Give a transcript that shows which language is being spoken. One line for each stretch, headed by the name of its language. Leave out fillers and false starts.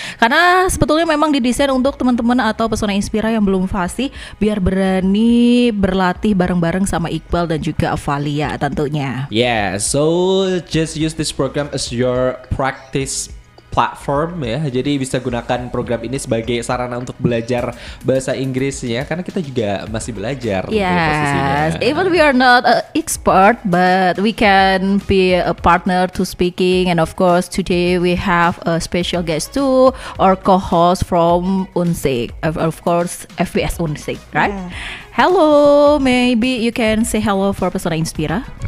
Indonesian: Karena sebetulnya memang didesain untuk teman-teman atau Pesona Inspira yang belum fasih biar berani berlatih bareng-bareng sama Iqbal dan juga Valia tentunya.
English: Yeah, so just use this program as your practice platform ya.
Indonesian: Jadi bisa gunakan program ini sebagai sarana untuk belajar bahasa Inggrisnya karena kita juga masih belajar.
English: Yes, even we are not an expert, but we can be a partner to speaking. And of course, today we have a special guest too, our co-host from Unsik, of course, FBS Unsik, right? Yeah. Hello, maybe you can say hello for Pesona Inspira.